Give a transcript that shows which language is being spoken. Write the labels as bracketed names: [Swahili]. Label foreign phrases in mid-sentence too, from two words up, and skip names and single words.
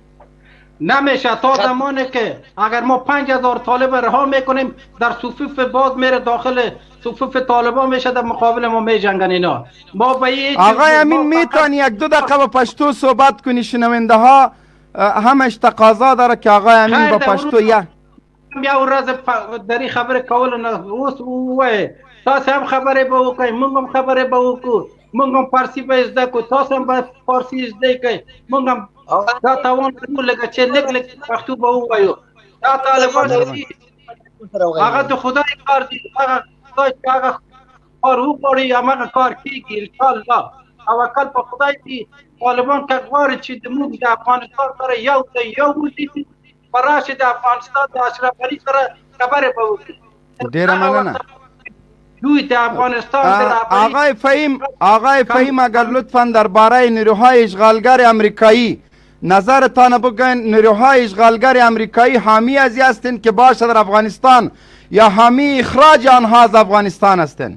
[Persian] نمیشه تا زمانی که اگر ما 5000 طالب رها میکنیم، در صفوف باز میره داخل صفوف طالبان میشه، در مقابل ما میجنگن اینا. ما به آقای امین میتونی یک دو دقیقه به پشتو صحبت کنی؟ شنونده ها همش تقاضا داره که آقای امین با پشتو یا [Pashto] روز در این خبر کول نه اوه تاسو هم خبره به وکای، موږ هم خبره به وکړو، موږ هم فارسی به زده کو، تاسو هم به فارسی زده کوئ، موږ هم دا توان لرو لکه چې لږ پښتو به ووایو. دا طالبان دي هغه د خدای کار دي، هغه خدای چې هغه کار وغواړي هماغه کار کېږي انشاءالله. توکل په خدای دي. طالبان که غواړي چې زموږ د افغانستان سره یو ځای یو ودي، په راشي د افغانستان د اشرف غني سره خبرې به وکړي. ډېره مننه. [Persian] آقای فهیم اگر لطفا درباره نیروهای اشغالگر امریکایی نظرتان بگن. نیروهای اشغالگر امریکایی حامی ازی هستند که باشه در افغانستان یا حامی اخراج آنها از افغانستان هستند؟